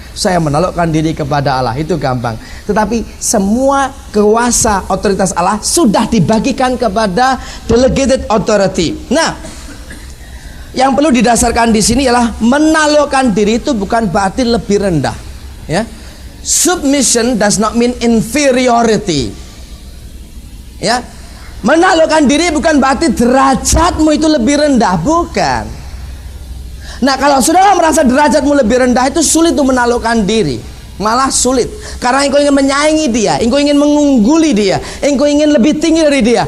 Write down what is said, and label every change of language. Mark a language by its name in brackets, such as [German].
[Indonesian] Saya menaklukkan diri kepada Allah itu gampang. Tetapi semua kuasa otoritas Allah sudah dibagikan kepada [English] delegated authority. [Indonesian] Nah, yang perlu didasarkan di sini ialah menaklukkan diri itu bukan berarti lebih rendah. [English] Ya, submission does not mean inferiority. [Indonesian] Ya, menaklukkan diri bukan berarti derajatmu itu lebih rendah, bukan. Nah, kalau saudara merasa derajatmu lebih rendah, itu sulit untuk menaklukkan diri. Malah sulit, karena engkau ingin menyaingi dia, engkau ingin mengungguli dia, engkau ingin lebih tinggi dari dia.